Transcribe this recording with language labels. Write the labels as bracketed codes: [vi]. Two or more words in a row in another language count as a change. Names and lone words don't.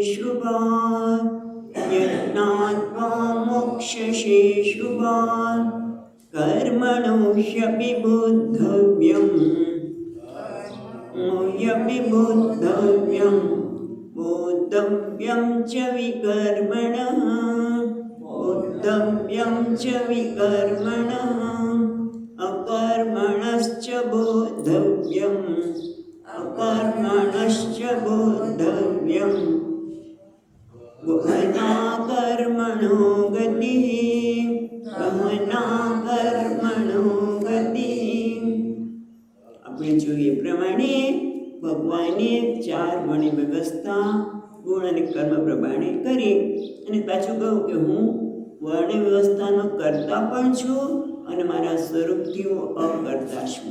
[sa] शुभात् कर्मणो ह्यपि बोद्धव्यं च विकर्मणः अकर्मणश्च बोद्धव्यम् गहना कर्मणो गतिः [gu] આપણે જોઈએ પ્રમાણે ભગવાને 4 ગણી વ્યવસ્થા ગુણ અને કર્મ પ્રમાણે કરી અને પાછું કહ્યું કે હું વર્ણ વ્યવસ્થાનો કરતા પણ છું અને મારા સ્વરૂપથી હું અકર્તા છું.